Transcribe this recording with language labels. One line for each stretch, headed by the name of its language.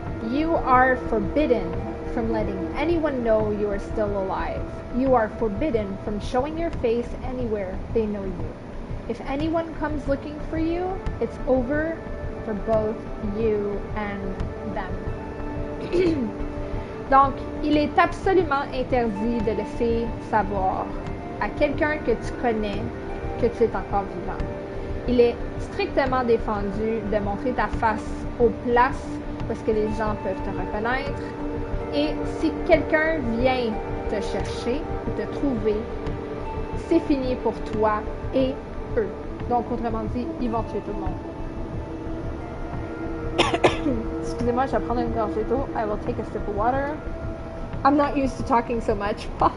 English: You are forbidden from letting anyone know you are still alive. You are forbidden from showing your face anywhere they know you. If anyone comes looking for you, it's over for both you and them.
French: Donc, il est absolument interdit de laisser savoir à quelqu'un que tu connais que tu es encore vivant. Il est strictement défendu de montrer ta face aux places parce que les gens peuvent te reconnaître. Et si quelqu'un vient te chercher ou te trouver, c'est fini pour toi et eux. Donc, autrement dit, ils vont tuer tout le monde. Excusez-moi, je vais prendre une gorgée d'eau.
English: I will take a sip of water. I'm not used to talking so much.